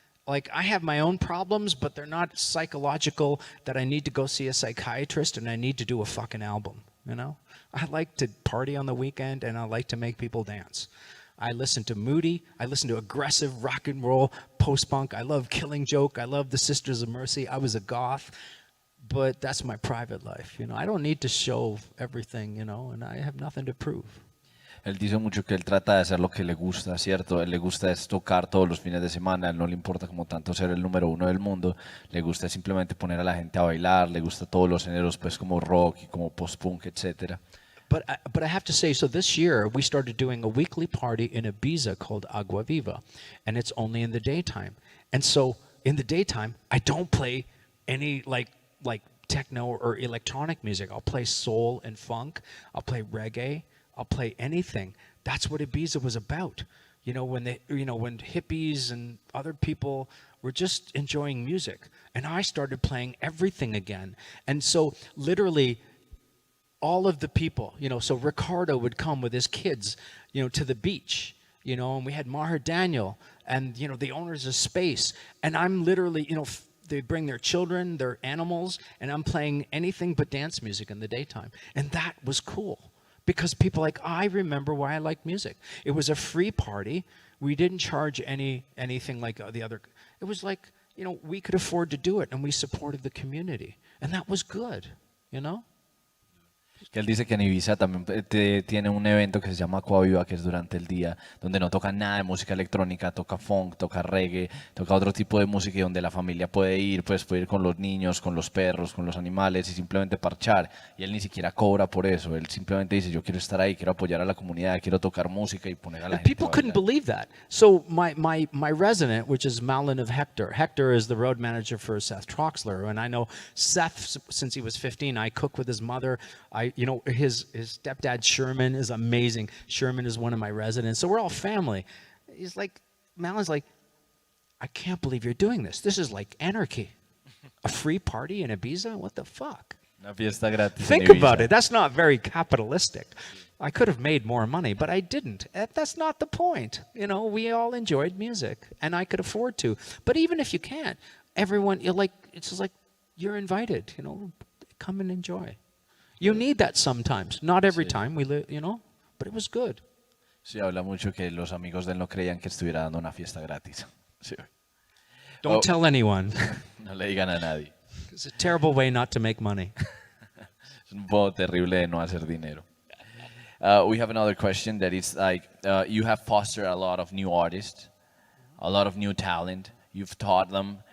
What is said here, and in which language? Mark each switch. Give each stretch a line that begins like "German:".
English: Like, I have my own problems, but they're not psychological that I need to go see a psychiatrist and I need to do a fucking album, I like to party on the weekend and I like to make people dance. I listen to Moody. I listen to aggressive rock and roll, post-punk. I love Killing Joke. I love the Sisters of Mercy. I was a goth. But that's my private life. You know, I don't need to show everything, you know, and I have nothing to prove.
Spanish: Él dice mucho que él trata de hacer lo que le gusta, ¿cierto? Él le gusta es tocar todos los fines de semana, él no le importa como tanto ser el número uno del mundo, le gusta simplemente poner a la gente a bailar, le gusta todos los géneros pues como rock y como post-punk, etc.
English: But I have to say, so this year we started doing a weekly party in Ibiza called Acquaviva, and it's only in the daytime. And so in the daytime, I don't play any like techno or electronic music. I'll play soul and funk, I'll play reggae, I'll play anything. That's what Ibiza was about. You know, when hippies and other people were just enjoying music. And I started playing everything again. And so literally all of the people, you know, so Ricardo would come with his kids, you know, to the beach, you know, and we had Maher Daniel and, you know, the owners of Space. And I'm literally, you know, they bring their children, their animals, and I'm playing anything but dance music in the daytime. And that was cool. Because people I remember why I like music. It was a free party. We didn't charge anything like the other. It was like, you know, we could afford to do it and we supported the community. And that was good, you know?
Spanish: Que él dice que en Ibiza también tiene un evento que se llama Acquaviva, que es durante el día, donde no toca nada de música electrónica, toca funk, toca reggae, toca otro tipo de música y donde la familia puede ir, pues puede ir con los niños, con los perros, con los animales y simplemente parchar. Y él ni siquiera cobra por eso, él simplemente dice, yo quiero estar ahí, quiero apoyar a la comunidad, quiero tocar música y poner a la gente
English: People
Spanish: a
English: couldn't
Spanish: bailar.
English: believe that. So my resident, which is Malin of Hector. Hector is the road manager for Seth Troxler, and I know Seth since he was 15. I cook with his mother. You know, his stepdad Sherman is amazing. Sherman is one of my residents. So we're all family. He's like, Malin's like, I can't believe you're doing this. This is like anarchy. A free party in Ibiza? What the fuck?
Spanish: Una fiesta gratis.
English: Think
Spanish: en Ibiza.
English: about it. That's not very capitalistic. I could have made more money, but I didn't. That's not the point. You know, we all enjoyed music, and I could afford to. But even if you can't, everyone, it's just like you're invited. You know, come and enjoy. You need that sometimes. Not every time we live, you know, but it was good.
Spanish: Sí, habla mucho que los amigos de él no creían que estuviera dando una fiesta gratis. Sí.
English: Don't tell anyone.
Spanish: No le digan a nadie.
English: It's a terrible way not to make money.
Spanish: Es un modo terrible de no hacer dinero.
English: We have another question that is like, you have fostered a lot of new artists, a lot of new talent. You've taught them.